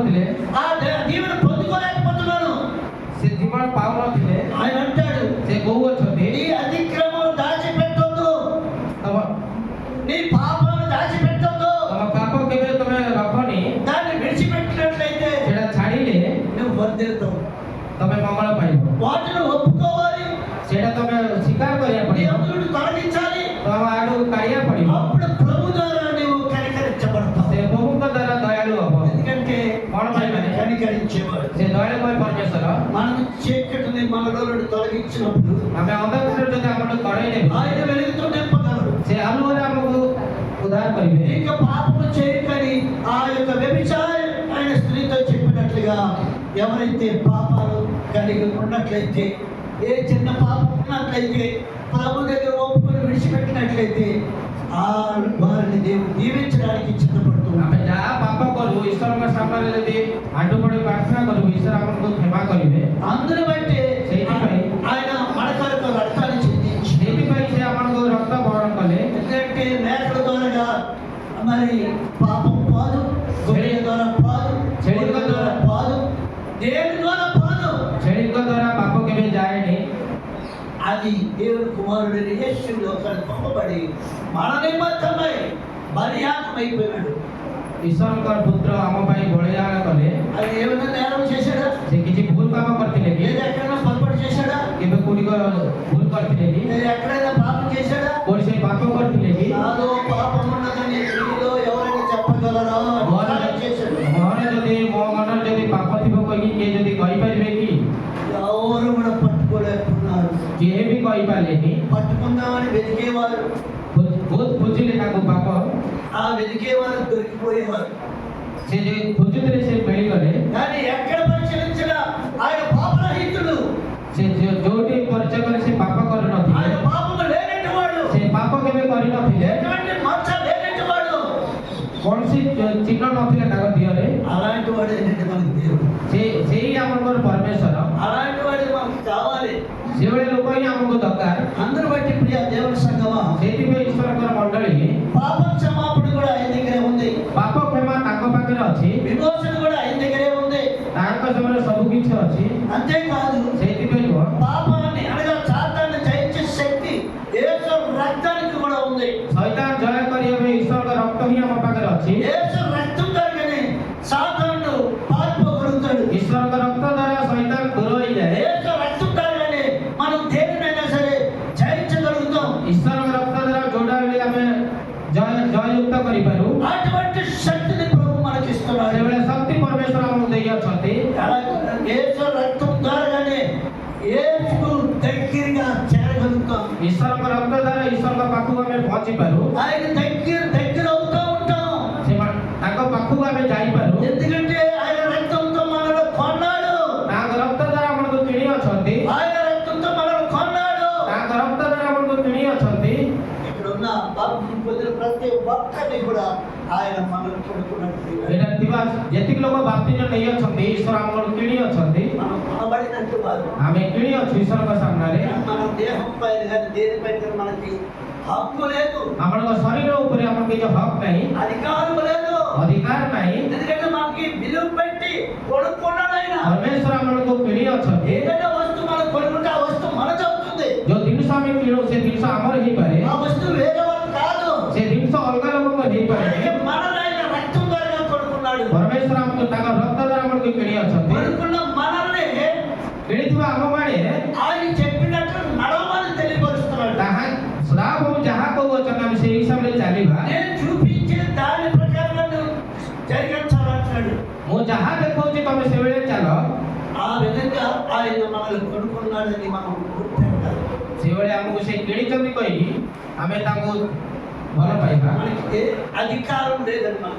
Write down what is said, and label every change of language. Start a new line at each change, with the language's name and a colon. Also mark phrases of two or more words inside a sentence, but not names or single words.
Telugu: ఆ దీవెన పొందుకోలేకపోతున్నాను.
Odia: ସେ ଜୀବନ ପାଉନଥିଲେ
Telugu: ఆయన అంటాడు,
Odia: ସେ କହୁଅଛନ୍ତି
Telugu: నీ అతిక్రమం దాచిపెట్టొద్దు,
Odia: ତମ
Telugu: నీ పాపం దాచిపెట్టొద్దు.
Odia: ତମ ପାପ କେବେ ତମେ ରଖନି,
Telugu: దాన్ని విడిచిపెట్టినట్లయితే
Odia: ସେଟା ଛାଡ଼ିଲେ
Telugu: నువ్వు వర్ధిల్లుతావు.
Odia: ତମେ ମଙ୍ଗଳ ପାଇବ।
Telugu: వాటిని ఒప్పుకోవాలి,
Odia: ସେଟା ତମେ ସ୍ୱୀକାର କରିବାକୁ
Telugu: నీ
Odia: ପଡ଼ିବ,
Telugu: అందుడు తొలగించాలి.
Odia: ତମ ଆଡୁ କାଢ଼ିବାକୁ ପଡ଼ିବ।
Telugu: అప్పుడు ప్రభు ద్వారా నువ్వు కనికరించబడతావు.
Odia: ସେ ପ୍ରଭୁଙ୍କ ଦ୍ୱାରା ଦୟାଳୁ ହବ।
Telugu: ఎందుకంటే
Odia: କଣ ପାଇଁ ମାନେ
Telugu: కనికరించేవాడు.
Odia: ସେ ଦୟାଳୁମୟ ପରମେଶ୍ୱର।
Telugu: మనం చీకటిని మనలో నుండి తొలగించినప్పుడు
Odia: ଆମେ ଅନ୍ଧକାର ଯଦି ଆମକୁ କଢ଼େଇ ନେବେ,
Telugu: ఆయన వెలుగుతూ నింపగలరు.
Odia: ସେ ଆଲୁଅରେ ଆମକୁ ఉద్ଧାର କରିବେ।
Telugu: ఇంకా పాపము చేయకని ఆ యొక్క వ్యభిచారి ఆయన స్త్రీతో చెప్పినట్లుగా ఎవరైతే పాపాలు కలిగి ఉన్నట్లయితే, ఏ చిన్న పాపం ఉన్నట్లయితే ప్రభు దగ్గర ఒప్పుకొని విడిచిపెట్టినట్లయితే ఆ వారిని దేవుడు దీవించడానికి చిత్తపడుతున్నాడు.
Odia: ଆମେ ଯାହା ପାପ କରୁ ଈଶ୍ୱରଙ୍କ ସାମ୍ନାରେ ଯଦି ଆଣ୍ଠୁ ପଡ଼ି ପ୍ରାର୍ଥନା କରିବୁ, ଈଶ୍ୱର ଆମକୁ କ୍ଷମା କରିବେ।
Telugu: అందును బట్టి ఆయన మన కొరకు రక్తాన్ని చెందించి,
Odia: ସେଇଥିପାଇଁ ସେ ଆମକୁ ରକ୍ତ ବରଣ କଲେ।
Telugu: ఎందుకంటే మేకల ద్వారా మరి పాపం పోదు, గొర్రెల ద్వారా పోదు, చెడుల ద్వారా పోదు, దేవుని ద్వారా పోదు.
Odia: ଛେଳିଙ୍କ ଦ୍ୱାରା ପାପ କେବେ ଯାଏନି।
Telugu: అది దేవుని కుమారుడిని యేసు లోకానికి పంపబడి మన నిమిత్తమై బలియాగమైపోయాడు.
Odia: ଈଶ୍ୱରଙ୍କ ପୁତ୍ର ଆମ ପାଇଁ ବଳିଦାନ କଲେ।
Telugu: అది ఏమైనా నేరం చేశాడా?
Odia: ସେ କିଛି ଭୁଲ କାମ କରିଥିଲେ କି?
Telugu: లేదా ఎక్కడైనా పొరపాటు చేశాడా?
Odia: କେବେ କୋଉଠି ଭୁଲ କରିଥିଲେ କି?
Telugu: లేదా ఎక్కడైనా పాపం చేశాడా?
Odia: କୋଉଠି ସେ ପାପ କରିଥିଲେ କି?
Telugu: నాలో పాపం ఉన్నదని మీలో ఎవరైనా చెప్పగలరా?
Odia: ମୋର
Telugu: చేశాడు.
Odia: ଯଦି ମୋ ମନରେ ଯଦି ପାପ ଥିବ କହିକି କିଏ ଯଦି କହିପାରିବେ କି?
Telugu: ఎవరు కూడా పట్టుకోలేకున్నారు.
Odia: କିଏ ବି କହିପାରିଲେନି।
Telugu: పట్టుకుందామని వెతికేవారు,
Odia: ବହୁତ ଖୋଜିଲେ ତାକୁ ପାପ,
Telugu: ఆ వెతికేవారు దొరికిపోయేవారు.
Odia: ସେ ଯେ ଖୋଜୁଥିଲେ ସେ ମିଳିଗଲେ।
Telugu: కానీ ఎక్కడ పరిశీలించినా ఆయన పాపరహితుడు,
Odia: ସେ ଯୋଉଠି ପରିଚୟ କଲେ ସେ ପାପ କରିନଥିଲେ।
Telugu: ఆయన పాపము లేనట్టు వాడు,
Odia: ସେ ପାପ କେବେ କରିନଥିଲେ।
Telugu: ఎటువంటి మచ్చ లేనట్టు వాడు.
Odia: କୌଣସି ଚିହ୍ନ ନଥିଲା ତାଙ୍କ ଦେହରେ।
Telugu: అలాంటి వాడు ఏంటంటే మనకి దేవుడు.
Odia: ସେଇ ଆମର ପରମେଶ୍ୱର।
Telugu: అలాంటి వాడు మనకు కావాలి.
Odia: ସେଭଳି ଲୋକ ହିଁ ଆମକୁ ଦରକାର।
Telugu: అందరూ బట్టి ప్రియ దేవుని సంగమా,
Odia: ସେଇଥିପାଇଁ ଈଶ୍ୱରଙ୍କର ମଣ୍ଡଳୀ
Telugu: పాప క్షమాపణ కూడా ఆయన దగ్గరే ఉంది,
Odia: ପାପ କ୍ଷମା ତାଙ୍କ ପାଖରେ ଅଛି,
Telugu: విమోచన కూడా ఆయన దగ్గరే ఉంది.
Odia: ତାଙ୍କ ସମୟରେ ସବୁ କିଛି ଅଛି।
Telugu: అంతేకాదు
Odia: ସେଇଥିପାଇଁ ନୁହଁ,
Telugu: పాపాన్ని అనగా సాతాన్ని జయించే శక్తి యేసు రక్తానికి కూడా ఉంది.
Odia: ଶୈତାନ ଜୟ କରିବା ପାଇଁ ଈଶ୍ୱରଙ୍କ ରକ୍ତ ହିଁ ଆମ ପାଖରେ ଅଛି।
Telugu: యేసు రక్తం ద్వారానే సాతాను పారిపోగలుగుతాడు.
Odia: ଈଶ୍ୱରଙ୍କ ରକ୍ତ ଦ୍ୱାରା ଶୈତାନ ଦୂର ହେଇଯାଏ।
Telugu: యేసు రక్తం ద్వారానే మనం దేనినైనా సరే జయించగలుగుతాం.
Odia: ଈଶ୍ୱରଙ୍କ ରକ୍ତ ଦ୍ୱାରା ଯୋଉଟା ବି ଆମେ ଜୟଯୁକ୍ତ କରିପାରୁ,
Telugu: అటువంటి శక్తిని ప్రభు మనకి ఇస్తున్నాడు.
Odia: ସେଭଳି ଶକ୍ତି ପରମେଶ୍ୱର ଆମକୁ ଦେଇଅଛନ୍ତି।
Telugu: యేసు రక్తం ద్వారానే యేసుకు దగ్గరగా చేరగలుగుతాం.
Odia: ଈଶ୍ୱରଙ୍କ ରକ୍ତ ଦ୍ୱାରା ଈଶ୍ୱରଙ୍କ ପାଖକୁ ଆମେ ପହଞ୍ଚିପାରୁ,
Telugu: ఆయన దగ్గర అవుతూ ఉంటాం.
Odia: ତାଙ୍କ ପାଖକୁ ଆମେ ଯାଇପାରୁ।
Telugu: ఎందుకంటే ఆయన రక్తంతో మనల్ని కొన్నాడు.
Odia: ତାଙ୍କ ରକ୍ତ ଦ୍ୱାରା ଆମକୁ କିଣି ଅଛନ୍ତି।
Telugu: ఆయన రక్తంతో మనల్ని కొన్నాడు.
Odia: ତାଙ୍କ ରକ୍ତ ଦ୍ୱାରା ଆମକୁ କିଣି ଅଛନ୍ତି।
Telugu: ఇక్కడ ఉన్న బాప్తిసం పొందిన ప్రతి ఒక్కరిని కూడా ఆయన మనల్ని కొనుక్కున్నట్టు
Odia: ଏଠାରେ ଥିବା ଯେତିକି ଲୋକ ବାପ୍ତିଜ ନେଇ ଅଛନ୍ତି, ଈଶ୍ୱର ଆମକୁ କିଣି ଅଛନ୍ତି।
Telugu: మనం కొనబడినట్టు వారు.
Odia: ଆମେ କିଣି ଅଛୁ ଈଶ୍ୱରଙ୍କ ସାମ୍ନାରେ।
Telugu: మన దేహం పైన కానీ దేనిపైన కానీ మనకి హక్కు లేదు,
Odia: ଆମର ଶରୀର ଉପରେ ଆମର କିଛି ହକ୍ ନାହିଁ,
Telugu: అధికారం లేదు.
Odia: ଅଧିକାର ନାହିଁ।
Telugu: ఎందుకంటే మనకి విలువ పెట్టి కొనుక్కున్నాడు ఆయన.
Odia: ପରମେଶ୍ୱର ଆମକୁ କିଣି ଅଛନ୍ତି।
Telugu: ఏదైనా వస్తువు మనం కొనుక్కుంటే ఆ వస్తువు మనది అవుతుంది.
Odia: ଯୋଉ ଜିନିଷ ଆମେ କିଣୁ ସେ ଜିନିଷ ଆମର ହେଇପାରେ,
Telugu: ఆ వస్తువు వేరే వాళ్ళు కాదు.
Odia: ସେ ଜିନିଷ ଅଲଗା ଲୋକଙ୍କ ହେଇପାରେ।
Telugu: అలాగే మనల్ని ఆయన రక్తం ద్వారా కొనుక్కున్నాడు.
Odia: ପରମେଶ୍ୱର ଆମକୁ ତାଙ୍କ ରକ୍ତ ଦ୍ୱାରା ଆମକୁ କିଣି ଅଛନ୍ତି।
Telugu: కొనుక్కున్న మనల్ని
Odia: କିଣିଥିବା ଆମମାନେ
Telugu: ఆయన చెప్పినట్టు నడవమని తెలియపరుస్తున్నాడు.
Odia: ତାହା ସଦାପ୍ରଭୁ ଯାହା କହୁଅଛନ୍ତି ଆମେ ସେଇ ହିସାବରେ ଚାଲିବା।
Telugu: నేను చూపించిన దాని ప్రకారం నువ్వు జరిగించాలంటున్నాడు.
Odia: ମୁଁ ଯାହା ଦେଖଉଛି ତମେ ସେଭଳି ଚାଲ।
Telugu: ఆ విధంగా ఆయన మనల్ని కొనుక్కున్నాడని మనం గుర్తించాలి.
Odia: ସେଭଳି ଆମକୁ ସେ କିଣିଛନ୍ତି କହିକି ଆମେ ତାଙ୍କୁ ଭଲ ପାଇବା।
Telugu: మనకి ఏ అధికారం లేదని మనకి.